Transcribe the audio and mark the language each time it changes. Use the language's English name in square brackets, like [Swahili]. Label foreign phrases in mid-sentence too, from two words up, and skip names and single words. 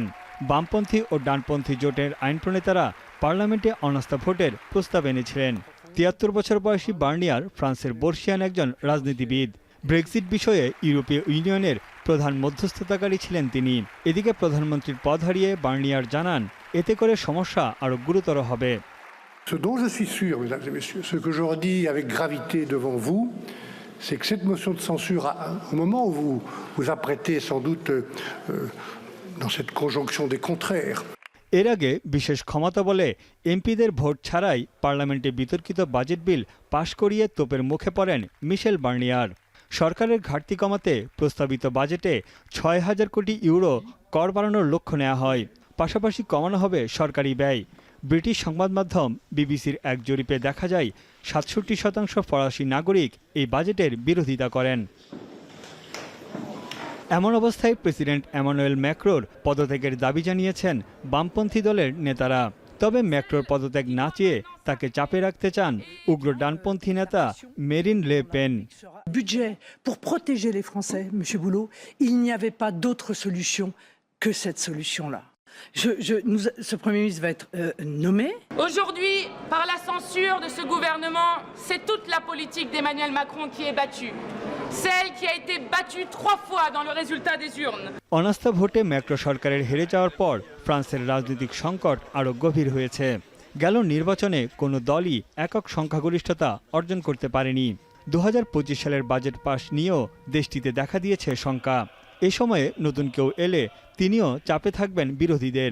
[Bangla] বামপন্থী ও ডানপন্থী জোটের আইন প্রণেতারা পার্লামেন্টে অনাস্থা ভোটের প্রস্তাব এনেছিলেন। 73 বছর বয়সী বার্নিয়ার ফ্রান্সের বর্ষিয়ান একজন রাজনীতিবিদ। ব্রেক্সিট বিষয়ে ইউরোপীয় ইউনিয়নের প্রধান মধ্যস্থতাকারী ছিলেন তিনি। এদিকে প্রধানমন্ত্রীর পদ হারিয়ে বার্নিয়ার জানান এতে করে সমস্যা আরও গুরুতর হবে। [French] Ce dont je suis sûr, mesdames et messieurs, ce que je redis avec gravité devant vous, c'est que cette motion de censure, au moment où vous vous apprêtez sans doute dans cette conjonction des contraires. [Bangla] এর আগে বিশেষ ক্ষমতা বলে এমপিদের ভোট ছাড়াই পার্লামেন্টে বিতর্কিত বাজেট বিল পাশ করিয়ে তোপের মুখে পড়েন মিশেল বার্নিয়ার। সরকারের ঘাটতি কমাতে প্রস্তাবিত বাজেটে ৬,০০০ কোটি ইউরো কর বাড়ানোর লক্ষ্য নেওয়া হয়। পাশাপাশি কমানো হবে সরকারি ব্যয়। ব্রিটিশ সংবাদ মাধ্যম বিবিসির এক জরিপে দেখা যায় ৬৭% ফরাসি নাগরিক এই বাজেটের বিরোধিতা করেন। এমন অবস্থায় প্রেসিডেন্ট ইমানুয়েল ম্যাক্রোর পদত্যাগের দাবি জানিয়েছেন বামপন্থী দলের নেতারা। তবে ম্যাক্রোর পদত্যাগ না চেয়ে তাকে চাপে রাখতে চান উগ্র ডানপন্থী নেতা মেরিন লে পেন। [French] Budget pour protéger les Français, Monsieur Boulot, il n'y avait pas d'autre solution que cette solution-là. Ce Premier ministre va être nommé. Aujourd'hui, par la censure de ce gouvernement, c'est toute la politique d'Emmanuel Macron qui est battue. Celle qui a été battue 3 fois dans le résultat des urnes. [Bangla] অনাস্থা ভোটে ম্যাক্রো সরকারের হেরে যাওয়ার পর ফ্রান্সের রাজনৈতিক সংকট আরও গভীর হয়েছে। গেল নির্বাচনে কোনো দলই একক সংখ্যাগরিষ্ঠতা অর্জন করতে পারেনি। 2025 সালের বাজেট পাস নিয়েও দেশটিতে দেখা দিয়েছে শঙ্কা। এ সময়ে নতুন কেউ এলে তিনিও চাপে থাকবেন বিরোধীদের।